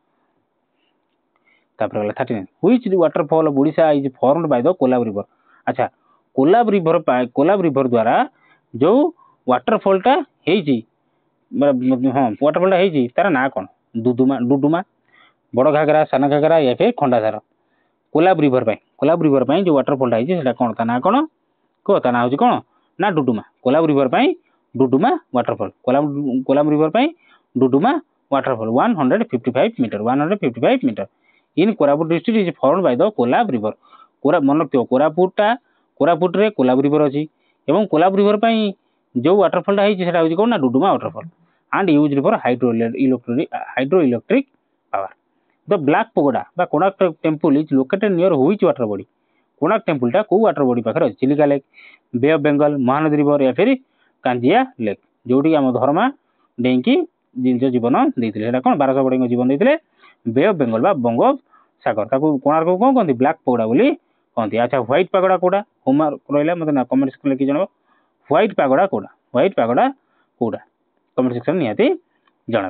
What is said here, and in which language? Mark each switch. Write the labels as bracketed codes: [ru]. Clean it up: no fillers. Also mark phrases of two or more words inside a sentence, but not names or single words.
[or] ତାପରେ ଗଲା [en] 39, Which waterfall of Odisha is formed by the Kolab river? [or] ଆଚ୍ଛା, କୋଲାବ ରିଭର ଦ୍ୱାରା ଯୋଉ ୱାଟରଫଲଟା ହେଇଛି, ହଁ ୱାଟରଫଲଟା ହେଇଛି ତାର ନାଁ କ'ଣ? ଡୁଡୁମା, ବଡ଼ ଘାଗରା, ସାନ ଘାଗରା, [hi] या फिर ଖଣ୍ଡାଧାର? [or] କୋଲାବ ରିଭର ପାଇଁ ଯୋଉ ୱାଟରଫଲଟା ହେଇଛି ସେଟା କ'ଣ ତା ନାଁ କ'ଣ? କୁହ ତା ନାଁ ହେଉଛି କ'ଣ ନା ଡୁଡୁମା। [en] Kolab river ପାଇଁ Duduma waterfall, Kolab river ପାଇଁ Duduma waterfall 155 meter, 155 meter in Koraput district is formed by the Kolab river। [or] ମନେ ରଖିଥିବ, କୋରାପୁଟରେ କୋଲାବ ରିଭର ଅଛି ଏବଂ କୋଲାବ ରିଭର ପାଇଁ ଯୋଉ ୱାଟରଫଲଟା ହେଇଛି ସେଟା ହେଉଛି କ'ଣ ନା ଡୁଡୁମା ୱାଟରଫଲ [en] and used for hydro electric power. The Black Pagoda ବା Konark Temple is located near which water body? [or] କୋଣାର୍କ ଟେମ୍ପଲଟା କୋଉ [en] water body [or] ପାଖରେ ଅଛି? [en] ଚିଲିକା ଲେକ୍, ବେ ଅଫ୍ ବେଙ୍ଗଲ, ମହାନଦୀ ରିଭର, [hi] या फिर କାଞ୍ଜିଆ ଲେକ୍? [or] ଯୋଉଠିକି ଆମ ଧର୍ମା ଡେଇଁକି ନିଜ ଜୀବନ ଦେଇଥିଲେ, ସେଟା କ'ଣ 1200 ବଢ଼େଇଙ୍କ ଜୀବନ ଦେଇଥିଲେ? ବେ ଅଫ୍ ବେଙ୍ଗଲ ବା ବଙ୍ଗୋପସାଗର। ତାକୁ କୋଣାର୍କକୁ କ'ଣ କହନ୍ତି? ବ୍ଲାକ୍ ପଗୋଡା ବୋଲି କହନ୍ତି। ଆଚ୍ଛା, ହ୍ୱାଇଟ୍ ପାଗୋଡା କୋଉଟା? ହୋମୱାର୍କ ରହିଲା, ମୋତେ ନା [en] comment section [or] ଲେଖି ଜଣାଅ। ହ୍ୱାଇଟ୍ ପାଗୋଡା କୋଉଟା? ହ୍ୱାଇଟ୍ ପାଗୋଡା କୋଉଟା? [en] comment section [or] ନିହାତି ଜଣାଅ।